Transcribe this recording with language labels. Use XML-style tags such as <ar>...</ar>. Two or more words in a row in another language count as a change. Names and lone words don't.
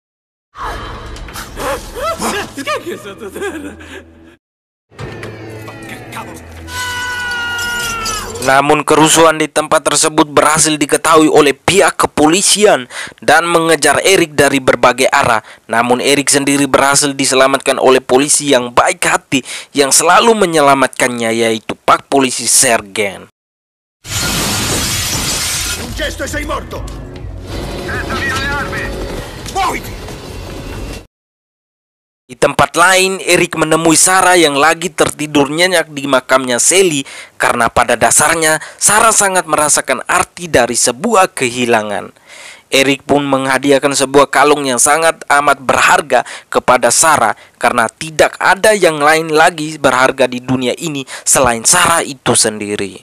<id>Namun kerusuhan di tempat tersebut berhasil diketahui oleh pihak kepolisian dan mengejar Erik dari berbagai arah. Namun Erik sendiri berhasil diselamatkan oleh polisi yang baik hati yang selalu menyelamatkannya, yaitu Pak Polisi Sergen.</id> <it>Un gesto e sei morto! Senza via le armi! Muoviti!</it> <id>Di tempat lain, Erik menemui Sarah yang lagi tertidur nyenyak di makamnya Sally karena pada dasarnya Sarah sangat merasakan arti dari sebuah kehilangan. Erik pun menghadiahkan sebuah kalung yang sangat amat berharga kepada Sarah karena tidak ada yang lain lagi berharga di dunia ini selain Sarah itu sendiri.</id>